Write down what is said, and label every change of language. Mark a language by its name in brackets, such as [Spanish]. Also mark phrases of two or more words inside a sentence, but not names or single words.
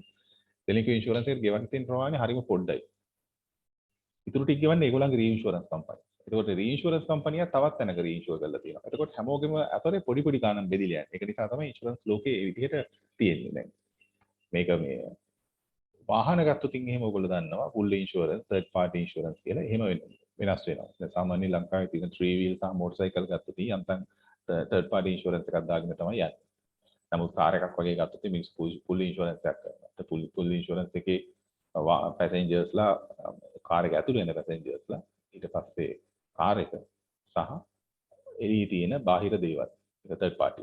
[Sinhala] සෙලින්කෝ ඉන්ෂුරන්ස් එකට ගෙවන්න තියෙන ප්‍රමාණය හරිම පොඩ්ඩයි. ඉතුරු ටික ගෙවන්නේ ඒගොල්ලන්ගේ [English] reinsurance company. [Sinhala] එතකොට [English] reinsurance company [Sinhala] තවත් තැනක රීඉන්ෂුර් කරලා තියෙනවා. එතකොට හැමෝගෙම අතරේ පොඩි පොඩි ගාණක් බෙදිලා යනවා. ඒක නිසා තමයි ඉන්ෂුරන්ස් ලෝකේ මේ විදිහට තියෙන්නේ දැන්. මේක මේ වාහන ගත්තොතින් එහෙම ඔයගොල්ලෝ දන්නවා [English] full insurance third party insurance [Sinhala] කියලා එහෙම වෙනස් වෙනවා. දැන් සාමාන්‍ය ලංකාවේ තියෙන [English] 3 wheel [Sinhala] සහ motorcycle ගත්තොත් යන්තම් [English] third party insurance [Sinhala] එකක් දාගෙන තමයි යන්නේ. නමුත් කාර් එකක් වගේ ගත්තොත් මේ [English] full insurance [Sinhala] එකක් කරනවා. [English] full insurance [Sinhala] එකේ passengers ලා කාර් එක ඇතුළේ ඉන්න passengers ලා ඊට පස්සේ කාර් එක සහ එළියේ තියෙන බාහිර දේවල් ඒක [English] third party.